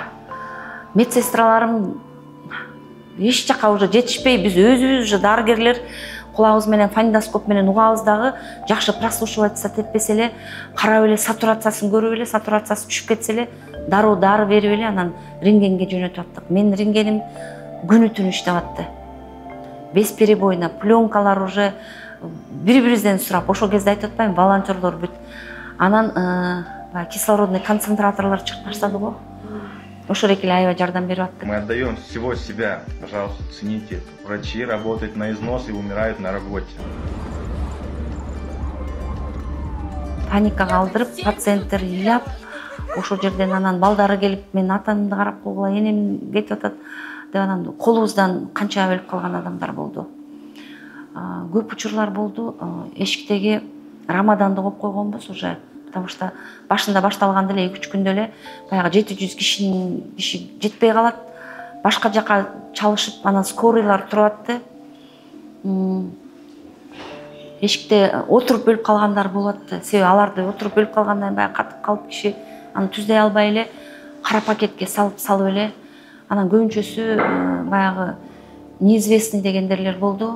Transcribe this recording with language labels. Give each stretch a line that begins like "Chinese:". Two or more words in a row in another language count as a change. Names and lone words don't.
Kyrgyz: Медсестраларым эч жака уже жетишпей, биз өзүбүз уже дарыгерлер кулагыбыз менен фониндоскоп менен угабыз дагы, жакшы прослушиваться этпесе эле, карап эле сатурациясын көрүп эле, сатурациясы түшүп кетсе эле, дары берип эле, анан рентгенге жөнөтүп аттык. Менин рентгеним күнү-түнү иштеп атты. Бесперебойно, пленкалар уже бири-бирибизден сурап, ошол кезде айтып атпайм, волонтерлор бүт. Анан кислородный концентраторлор чыгып баштады го. Ошол экеле аябай жардам берип аттык.
Russian: Мы отдаем всего себя, пожалуйста, цените. Врачи работают на износ и умирают на работе.
Kyrgyz: Паникага алдырып, пациенттер ыйлап, ошол жерден анан балдары келип, мен атамды карап койгула, энем кетип атат деп, анан колубуздан канча өлүп калган адамдар болду. Көп учурлар болду. Эшиктеги рамаданды коюп койгонбуз уже,
Russian: потому что
Kyrgyz: башында башталганда эле 2-3 күндө эле баягы 700 киши жетпей калат. Башка жака чалышып, анан скорыйлар туруп атты. Эшикте отуруп өлүп калгандар болуп атты. Себеби аларды отуруп өлүп калгандан баягы катып калып киши аны түздөй албай эле кара пакетке салып эле, анан көбүнчөсү баягы неизвестный дегендерлер болду.